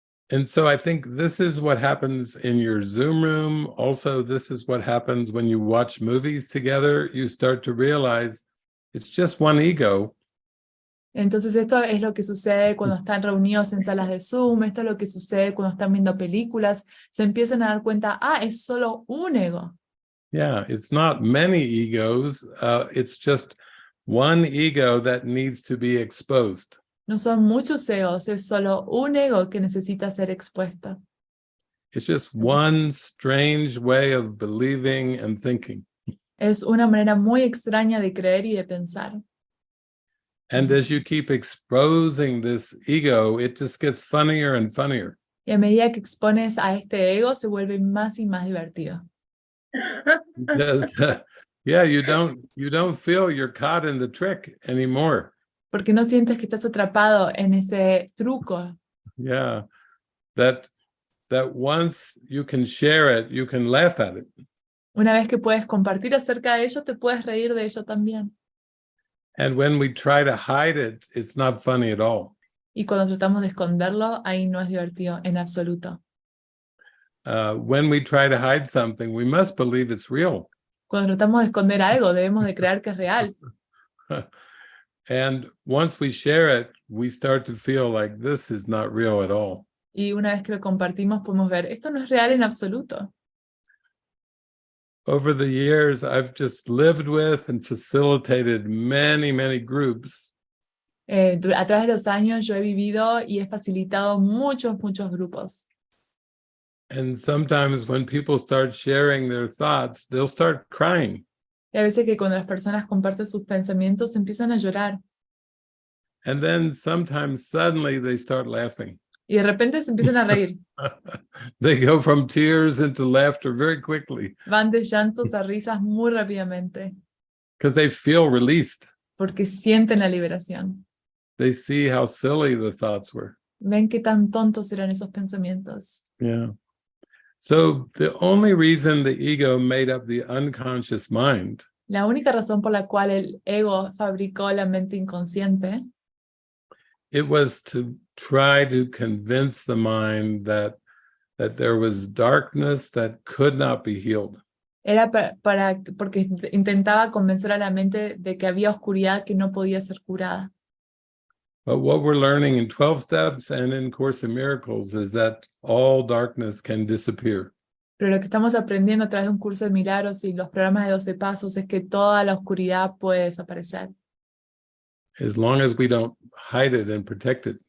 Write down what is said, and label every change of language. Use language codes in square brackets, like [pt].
[en] And so I think this is what happens in your Zoom room. Also, this is what happens when you watch movies together. You start to realize it's just one ego. [es] Entonces esto es lo que sucede cuando están reunidos en salas de Zoom, esto es lo que sucede cuando están viendo películas, se empiezan a dar cuenta, es solo un ego. [en] Yeah, it's not many egos, it's just one ego that needs to be exposed. [es] No son muchos egos, es solo un ego que necesita ser expuesto. [en] It's just one strange way of believing and thinking. [es] Es una manera muy extraña de creer y de pensar. [en] And as you keep exposing this ego, it just gets funnier and funnier. [es] Y a medida que expones a este ego, se vuelve más y más divertido. [en] Because, you don't feel you're caught in the trick anymore. [es] Porque no sientes que estás atrapado en ese truco. [en] Yeah, that once you can share it, you can laugh at it. [es] Una vez que puedes compartir acerca de ello, te puedes reír de ello también. [en] And when we try to hide it, it's not funny at all. [es] Y cuando tratamos de esconderlo, ahí no es divertido en absoluto. [en] When we try to hide something, we must believe it's real. [es] Cuando tratamos de esconder algo, debemos de creer que es real. [en] And once we share it, we start to feel like this is not real at all. [es] Y una vez que lo compartimos, podemos ver, esto no es real en absoluto. [en] Over the years, I've just lived with and facilitated many, many groups. [es] A través de los años yo he vivido y he facilitado muchos grupos. [en] And sometimes when people start sharing their thoughts, they'll start crying. [es] Y a veces que cuando las personas comparten sus pensamientos empiezan a llorar. [en] And then sometimes suddenly they start laughing. [es] Y de repente se empiezan a reír. [en] They go from tears into laughter very quickly [es] Van de llantos a risas muy rápidamente, [en] because they feel released. [es] porque sienten la liberación. [en] They see how silly the thoughts were. [es] Ven qué tan tontos eran esos pensamientos. [en] Yeah. So the only reason the ego made up the unconscious mind [es] La única razón por la cual el ego fabricó la mente inconsciente [en] it was to try to convince the mind that there was darkness that could not be healed. [es] era porque intentaba convencer a la mente de que había oscuridad que no podía ser curada. [en] But what we're learning in 12 steps and in Course in Miracles is that all darkness can disappear. [es] Pero lo que estamos aprendiendo a través de un curso de milagros y los programas de 12 pasos es que toda la oscuridad puede desaparecer. [en] As long as we don't hide it and protect it.